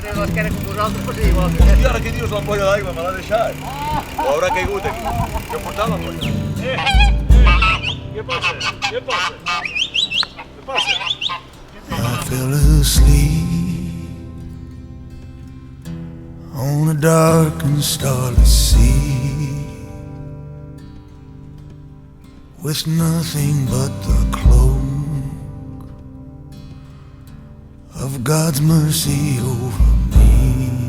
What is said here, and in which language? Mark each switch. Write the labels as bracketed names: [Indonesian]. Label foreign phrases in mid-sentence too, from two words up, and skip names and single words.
[Catalan] que era com vosaltres, però sí, igual. Hòstia, ara què dius? L'ampolla d'aigua me l'ha deixat. O haurà caigut aquí. Jo he portat l'ampolla. Què passa? Què passa? Què passa? [English] I fell asleep on a dark and starless sea, with nothing but the cloak of God's mercy over me.